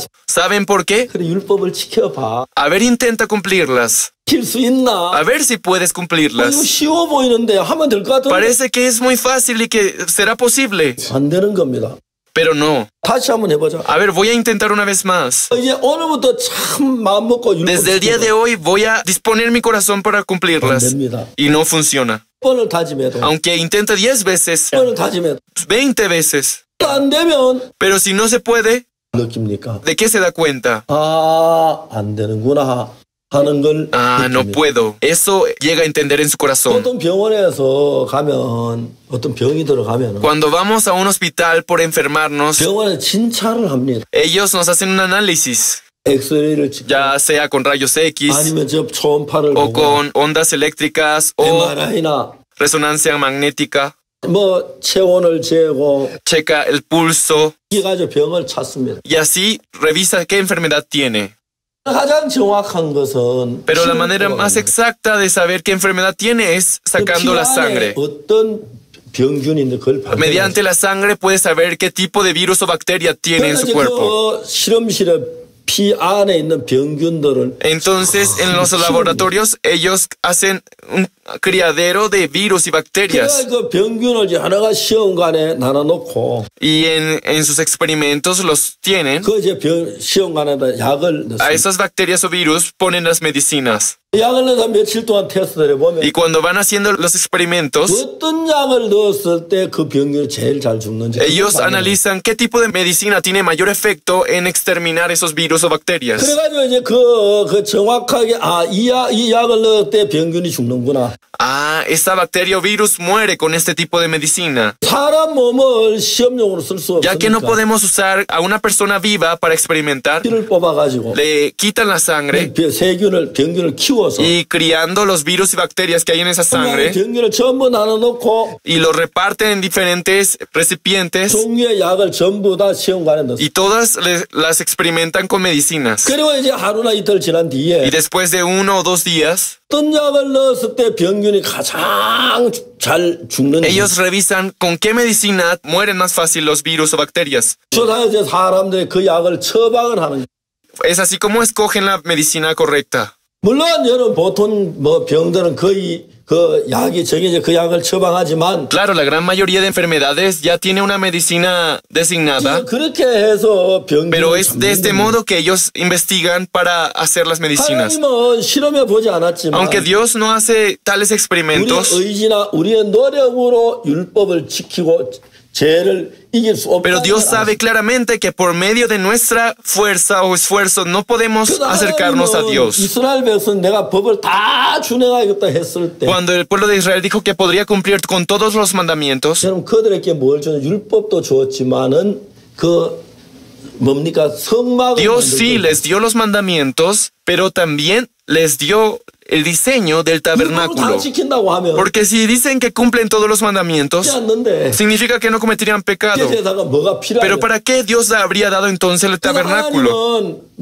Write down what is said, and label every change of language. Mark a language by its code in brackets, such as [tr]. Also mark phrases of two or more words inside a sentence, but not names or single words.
[es] ¿Saben por qué? [ko] 그래 율법을 지켜봐. [es] A ver, intenta cumplirlas. [ko] 지킬 수 있나? [es] A ver si puedes [ko] 이거 [es] cumplirlas. [ko] 쉬워 보이는데 하면 될 것 같은데 [es] Parece que es muy fácil y que será posible, [ko] 안 되는 겁니다. [es] pero no. [ko] 다시 한번 해보자. [es] A ver, voy a intentar una vez más. [ko] 이제 오늘부터 참 마음 먹고 율법 [es] Desde el día de hoy voy a disponer mi corazón para [ko] 안 [es] cumplirlas. [ko] 됩니다. [es] Y no funciona. [ko] 10번을 다짐해도 [es] Aunque intente 10 veces, [ko] 10번을 다짐해도 [es] 20 veces. [ko] 안 되면 [es] Pero si no se puede, [ko] 느낍니까? [es] ¿de qué se da cuenta? [ko] 안 되는구나 하는 걸 [es] No [ko] 느낍니다. [es] puedo. Eso llega a entender en su corazón. [ko] 어떤 병원에서 가면 어떤 병이 들어가면 [es] Cuando vamos a un hospital por enfermarnos, [ko] 병원에 진찰을 합니다. [es] ellos nos hacen un análisis, [ko] 엑스레이를 찍고 [es] ya sea con rayos X [ko] 아니면 저 초음파를 [es] o [ko] 보고 [es] con ondas eléctricas o [ko] MRI나 [es] resonancia magnética. [ko] 뭐 체온을 재고 [es] Checa el pulso [ko] 이게 가지고 병을 찾습니다. [es] y así revisa qué enfermedad tiene. [ko] 가장 정확한 것은 [es] Pero la [ko] 피를 [es] manera más [ko] 뽑아갑니다. [es] exacta de saber qué enfermedad tiene es sacando la sangre. [ko] 어떤 병균이 있는데 그걸 발견해서 [es] Mediante la sangre puedes saber qué tipo de virus o bacteria tiene en su cuerpo. [ko] 그 실험실에 피 안에 있는 병균들을 [es] Entonces, en los laboratorios, ellos hacen un criadero de virus y bacterias. [ko] 그 병균을 이제 하나가 시험관에 나눠놓고 [es] Y en sus experimentos los tienen. [ko] 그 이제 시험관에다 약을 [es] A [ko] 넣습니다. [es] esas bacterias o virus ponen las medicinas. [ko] 약을 넣어서 며칠 동안 테스트를 해보면 [es] Y cuando van haciendo los experimentos, [ko] 어떤 약을 넣었을 때 그 병균이 제일 잘 죽는지 [es] ellos [ko] 그걸 [es] analizan qué tipo de medicina tiene mayor efecto en exterminar esos virus o bacterias. [ko] 그래가지고 이제 그 정확하게 이 약을 넣을 때 병균이 죽는구나. [es] Esta bacteria o virus muere con este tipo de medicina. [ko] 사람 몸을 시험용으로 쓸 수 [es] Ya que no [ko] 없으니까 [es] podemos usar a una persona viva para experimentar, [ko] 피를 뽑아가지고 [es] le quitan la sangre [ko] 병균을 키워서 [es] y criando los virus y bacterias que hay en esa sangre [ko] 병균을 전부 나눠놓고 [es] y los reparten en diferentes recipientes [ko] 종류의 약을 전부 다 시험관에 넣었어. [es] y todas las experimentan con medicinas. [ko] 그리고 이제 하루나 이틀 지난 뒤에 [es] Y después de 1 o 2 días, [ko] 어떤 약을 넣었을 때 병균이 가장 잘 죽는지 [es] ellos revisan con qué medicina mueren más fácil los virus o bacterias. [ko] 조사해서 사람들이 그 약을 처방을 하는 거예요. [es] Es así como escogen la medicina correcta. [ko] 물론 여러분 보통 뭐 병들은 거의 그 약이 정해져 그 약을 처방하지만 [es] Claro, la gran mayoría de enfermedades ya tiene una medicina designada, [ko] 그렇게 해서 [es] pero [ko] 병균을 [es] es de este [ko] 잡는 [es] modo que ellos investigan para hacer las medicinas. [ko] 하나님은 실험해 보지 않았지만 [es] Aunque Dios no hace tales [ko] 우리의 [es] experimentos, [ko] 의지나 우리의 노력으로 율법을 지키고 죄를 이길 수 없다. [es] pero Dios sabe claramente que por medio de nuestra fuerza o esfuerzo no podemos acercarnos a Dios. [ko] 이스라엘 백성 내가 법을 다 준행하겠다 했을 때 [es] Cuando el pueblo de Israel dijo que podría cumplir con todos los mandamientos, [ko] 여러분 그들에게 뭘 주는 율법도 주었지만은 그 뭡니까 성막을 [es] Dios sí [ko] 만들고 [es] les dio los mandamientos, pero también les dio el diseño del tabernáculo. Porque si dicen que cumplen todos los mandamientos, significa que no cometerían pecado. Pero ¿para qué Dios habría dado entonces el tabernáculo?